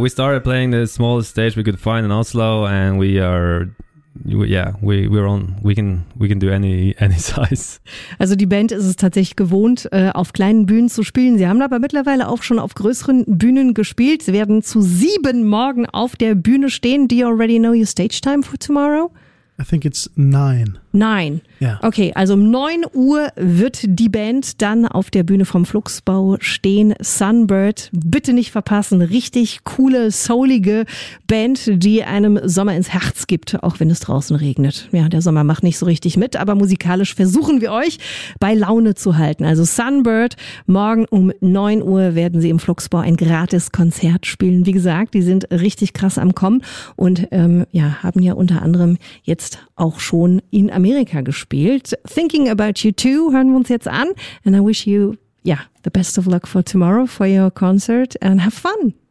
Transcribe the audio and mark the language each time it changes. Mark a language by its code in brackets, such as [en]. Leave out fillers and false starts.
[en] We started playing the smallest stage we could find in Oslo, and we can do any size. [de] Also die Band ist es tatsächlich gewohnt, auf kleinen Bühnen zu spielen. Sie haben aber mittlerweile auch schon auf größeren Bühnen gespielt. Sie werden zu 7 morgen auf der Bühne stehen. [en] Do you already know your stage time for tomorrow? I think it's 9. 9? Yeah. [de] Okay, also um 9 Uhr wird die Band dann auf der Bühne vom Fluxbau stehen. Sunbird, bitte nicht verpassen. Richtig coole, soulige Band, die einem Sommer ins Herz gibt, auch wenn es draußen regnet. Ja, der Sommer macht nicht so richtig mit, aber musikalisch versuchen wir euch bei Laune zu halten. Also Sunbird, morgen um 9 Uhr werden sie im Fluxbau ein gratis Konzert spielen. Wie gesagt, die sind richtig krass am Kommen und haben ja unter anderem jetzt auch schon in Amerika gespielt. Thinking About You Too hören wir uns jetzt an. [en] And I wish you the best of luck for tomorrow, for your concert, and have fun.